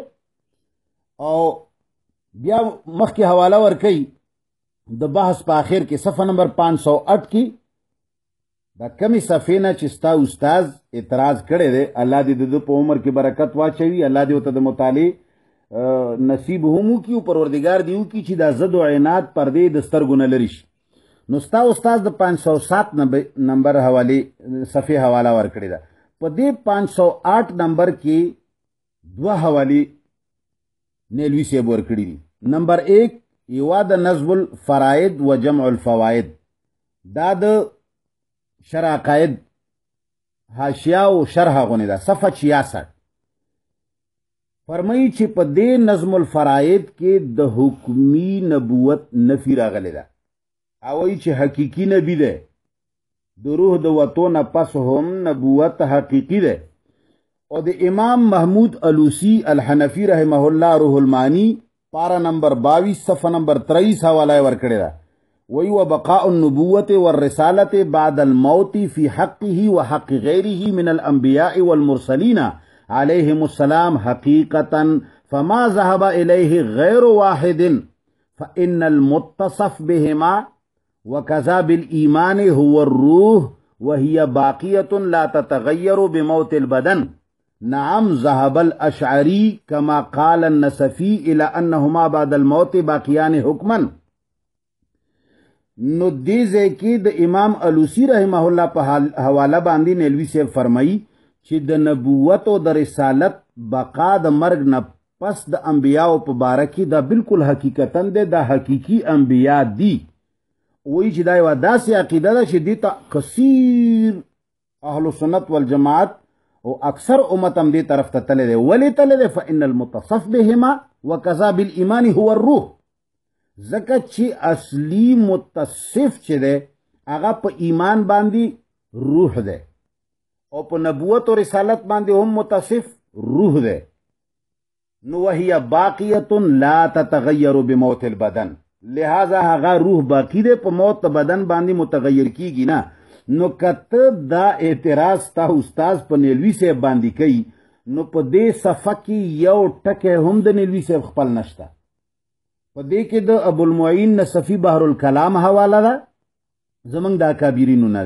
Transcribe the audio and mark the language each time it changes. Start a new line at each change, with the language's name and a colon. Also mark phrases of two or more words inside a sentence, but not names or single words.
Pashto: او بیا مخکې حواله ور کوي د بحث په آخر کې صفحه نمبر 508 کې دا کمی صفحه نه چې ستا استاد اعتراض کړی دی، الله دې د په عمر کې برکت واچوي، الله دې ورته د مطالعې نصیب هم وکړي، پروردګار دې وکړي چې دا ضد او عناد پردې د سترګو نه لرې شي. نو ستا استاد د 507 نمبر حوالې صفحه حواله ورکړې ده. په دې 508 نمبر کې دوه حوالې نیلوی صاحب ورکړي دي. نمبر 1 یوا د نظم الفرائض و جمع الفوائد، دا د شرع عقاید حاشیه او شرح غونې ده، صفحه 66. فرمایي چې په دې نظم الفرائض کې د حکمی نبوت نفی راغلی ده، او وایي چې حقیقی نبی ده، د روح د وتو نه پس هم نبوت حقیقی ده. او د امام محمود علوسی الحنفی
Arabic: رحمه الله
Pashto: روح المانی پارا نمبر 22 صفحه نمبر 23 حواله ورکړی ده.
Arabic: وی وبقاء النبوة والرسالة بعد الموت في حقه وحق غيره من الأنبياء والمرسلين عليهم السلام حقيقة فما ذهب إليه غير واحد فإن المتصف بهما وكذا بالإيمان هو الروح وهي باقية لا تتغير بموت البدن. نعم ذهب الأشعري كما قال النسفي إلى أنهما بعد الموت باقيان حكما.
Pashto: نو دې ځای کې د امام علوسی
Arabic: رحمه الله
Pashto: په حواله باندې نیلوی صاحب فرمایي چې د نبوت او د رسالت بقا د مرګ نه پس د انبیاو په باره کې دا بالکل حقیقتا ده، دا حقیقی انبیا دي. وایي چې دا یوه داسې عقیده ده چې دې ته کثیر اهل سنت والجماعت او اکثر امت هم دې طرف ته تللی دی. ولې تللی دی؟
Arabic: فإن المتصف بهما وکذا بالایمان هو الروح.
Pashto: ځکه چې اصلي متصف چې دی هغه په ایمان باندې روح دی او په نبوت او رسالت باندې هم متصف روح دی.
Arabic: نو وهي باقیه لا تتغیر بموت البدن،
Pashto: لہذا هغه روح باقی دی، په موت بدن باندې متغیر کیږي نه. نو کته دا اعتراض تا استاد په نیلوی صاحب باندې کوي نو په دې صفحه کې یو ټکی هم د نیلوی صاحب خپل نشته. په دې کې د ابو المعین نصفی بحر الکلام حواله ده، زمنګ د اکابرینو نه ده.